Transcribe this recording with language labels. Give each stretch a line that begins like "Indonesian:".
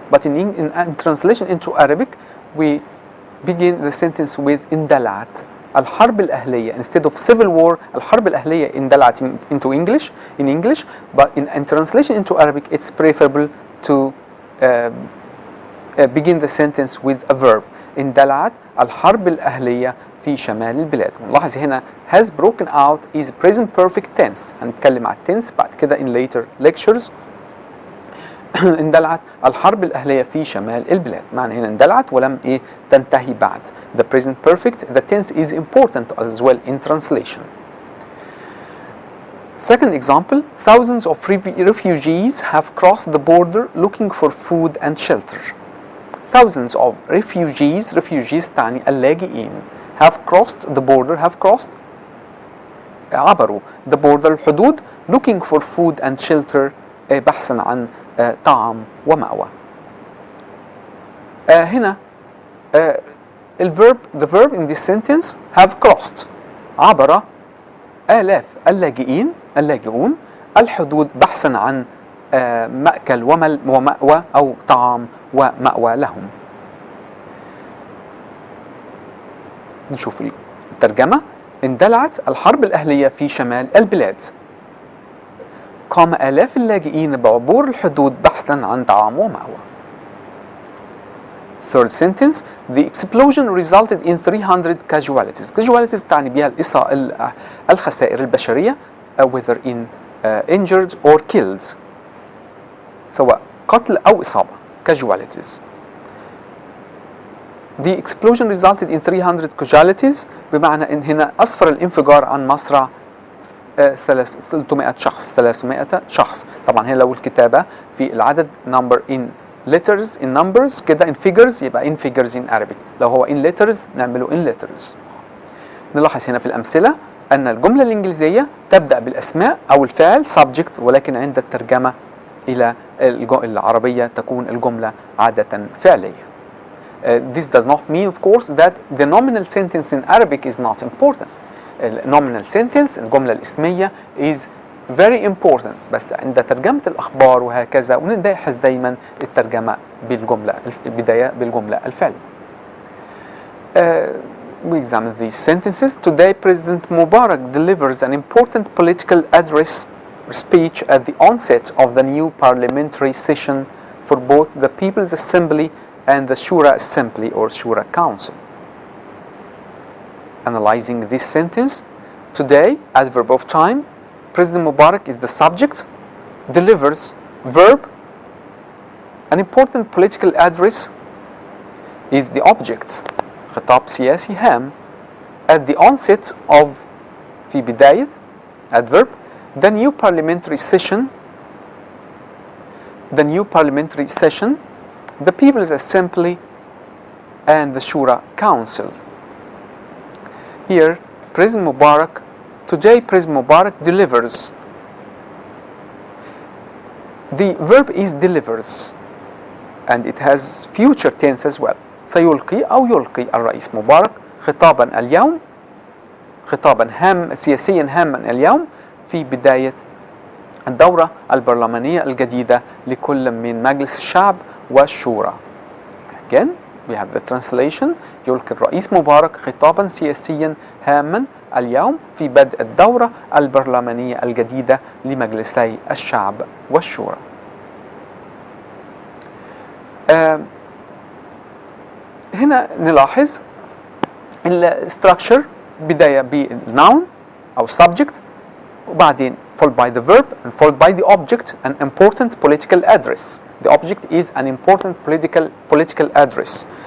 English: But in translation into Arabic, we begin the sentence with
Arabic: اندلعت الحرب الأهلية.
English: Instead of civil war,
Arabic: الحرب الأهلية اندلعت
English: into English, in English, but in translation into Arabic, it's preferable to begin the sentence with a verb.
Arabic: اندلعت الحرب الأهلية في شمال البلاد. نلاحظ هنا has broken out is present perfect tense. هنتكلم على tense بعد كده in later lectures. اندلعت الحرب الأهلية في شمال البلاد. معنى هنا اندلعت ولم تنتهي بعد.
English: The present perfect, the tense is important as well in translation. Second example, thousands of refugees have crossed the border looking for food and shelter. Thousands of refugees
Arabic: تعني اللاجئين.
English: Have crossed the border, have crossed عبروا the border الحدود, looking for food and shelter
Arabic: بحثا عن طعام ومأوى. هنا
English: the verb in this sentence have crossed
Arabic: عبر آلاف اللاجئون الحدود بحثا عن مأكل ومأوى أو طعام ومأوى لهم. نشوف الترجمة. اندلعت الحرب الأهلية في شمال البلاد. قام آلاف اللاجئين بعبور الحدود بحثا عن طعام ومأوى.
English: Third sentence, the explosion resulted in 300 casualties. Casualties
Arabic: تعني بها الخسائر البشرية,
English: whether in injured or killed,
Arabic: سواء قتل أو إصابة.
English: Casualties. The explosion resulted in 300 casualties
Arabic: بمعنى إن هنا أسفر الانفجار عن مصرع 300 شخص. طبعا هنا لو الكتابة في العدد
English: number in letters in numbers
Arabic: كده in figures يبقى
English: in figures in Arabic.
Arabic: لو هو
English: in letters
Arabic: نعمله in letters. نلاحظ هنا في الأمثلة أن الجملة الإنجليزية تبدأ بالأسماء أو الفعل subject, ولكن عند الترجمة إلى العربية تكون الجملة عادة فعلية.
English: This does not mean of course that the nominal sentence in Arabic is not important. nominal sentence
Arabic: الجملة الاسمية
English: is very important,
Arabic: بس عند ترجمة الأخبار وهكذا ونلاحظ دايما الترجمة البداية بالجملة الفعلية.
English: We examine these sentences. Today President Mubarak delivers an important political address speech at the onset of the new parliamentary session for both the People's Assembly and the Shura Assembly or Shura Council. Analyzing this sentence, today, adverb of time, President Mubarak is the subject, delivers, verb, an important political address is the object,
Arabic: خطاب سياسي هام,
English: at the onset of,
Arabic: في بداية,
English: adverb, the new parliamentary session, the People's Assembly and the Shura Council. Here, President Mubarak, today President Mubarak delivers. The verb is delivers and it has future tense as well.
Arabic: سيلقي أو يلقي الرئيس مبارك خطابا اليوم، خطابا سياسيا هاما اليوم في بداية الدورة البرلمانية الجديدة لكل من مجلس الشعب والشورى.
English: Again, we have the translation.
Arabic: يلقي الرئيس مبارك خطابا سياسيا هاما اليوم في بدء الدورة البرلمانية الجديدة لمجلسي الشعب والشورى. هنا نلاحظ الستراكشر بداية بالnoun أو subject وبعدين
English: followed by the verb and followed by the object, an important political address. The object is an important political address.